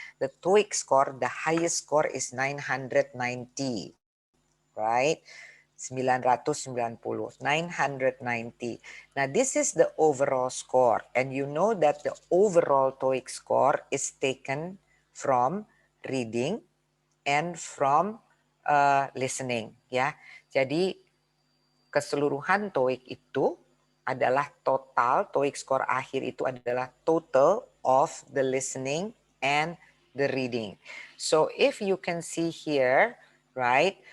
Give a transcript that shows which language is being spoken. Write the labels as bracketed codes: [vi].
[en] The TOEIC score, the highest score is 990, right? 990. Now this is the overall score, and you know that the overall TOEIC score is taken from reading and from listening, ya. [id] Jadi keseluruhan TOEIC itu adalah total, TOEIC score akhir itu adalah [en] total of the listening and the reading. So if you can see here, right?